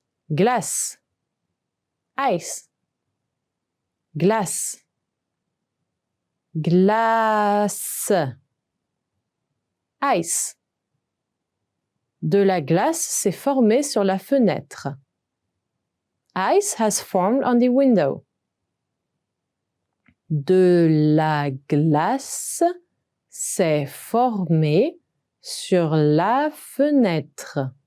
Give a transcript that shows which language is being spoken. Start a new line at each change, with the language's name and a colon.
French: Glace.
English: Ice.
French: Glace. Glace.
English: Ice.
French: De la glace s'est formée sur la fenêtre.
English: Ice has formed on the window.
French: De la glace s'est formée sur la fenêtre.